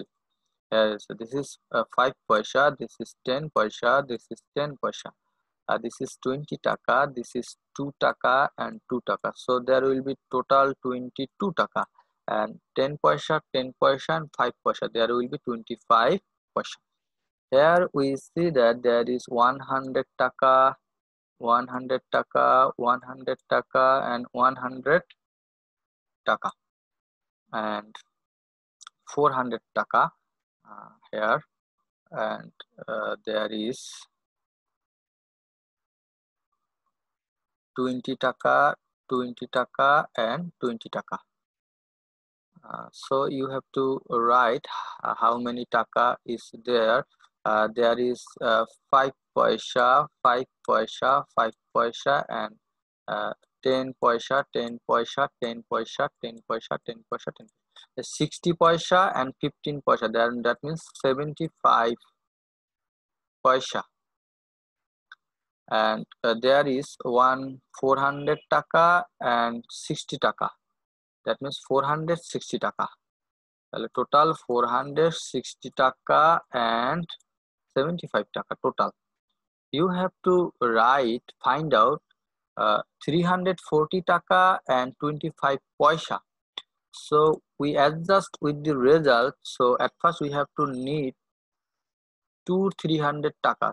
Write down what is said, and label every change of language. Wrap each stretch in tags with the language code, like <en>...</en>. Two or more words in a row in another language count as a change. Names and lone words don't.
<en>So this is 5 paisa, this is 10 paisa, this is 10 paisa, this is 20 taka, this is 2 taka and 2 taka. So there will be total 22 taka, and 10 paisa, 10 paisa, and 5 paisa. There will be 25 paisa. Here we see that there is 100 taka, 100 taka, 100 taka, and 100 taka, and 400 taka here, and there is 20 taka, 20 taka, and 20 taka. So you have to write how many taka is there. There is 5 paisa, 5 paisa, 5 paisa, and 10 paisa, 10 paisa, 10 paisa, 10 paisa, 10 paisa, 10 paisa. 60 paisa and 15 paisa. That means 75 paisa. And there is one 400 taka and 60 taka. That means 460 taka. Total 460 taka and 75 taka total. You have to find out 340 taka and 25 paisa. So we adjust with the result. So at first we have to need 300 taka.</en>